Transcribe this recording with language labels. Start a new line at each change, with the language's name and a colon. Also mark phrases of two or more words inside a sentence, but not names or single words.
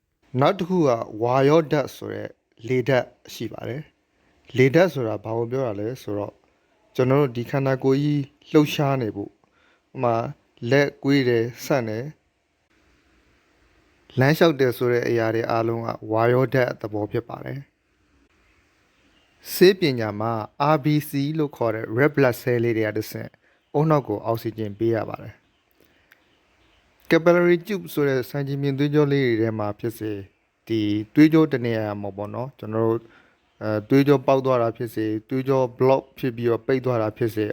Burmese: နောက်တစ်ခုကဝါရောဓာတ်ဆိုတဲ့လေဓာတ်ရှိပါတယ်လေဓာတ်ဆိုတာဘာကိုပြောတာလဲဆိုတော့ကျွန်တော်တို့ဒီခန္ဓာကိုယ်ကြီးလှုပ်ရှားနေဖို့ဥမာလက်ကွေးတယ်ဆန့်တယ်လမ်းလျှောက်တယ်ဆိုတဲ့အရာတွေအားလုံးကဝါရောဓာတ်သဘောဖြစ်ပါတယ်ဆေးပညာမှာ RBC လို့ခေါ်တဲ့
English: red blood cell
Burmese: လေးတွေကတစ်ဆင့်အုံနောက်ကိုအောက်ဆီဂျင်ပေးရပါတယ်
English: capillary tube
Burmese: ဆိုတဲ့ဆံချင်မြင်သွေးကြောလေးတွေထဲမှာဖြစ်စေဒီသွေးကြောတနေရာမှာပေါ့နော်ကျွန်တော်တို့သွေးကြောပေါက်သွားတာဖြစ်စေသွေးကြော block ဖြစ်ပြီးတော့ပိတ်သွားတာဖြစ်စေ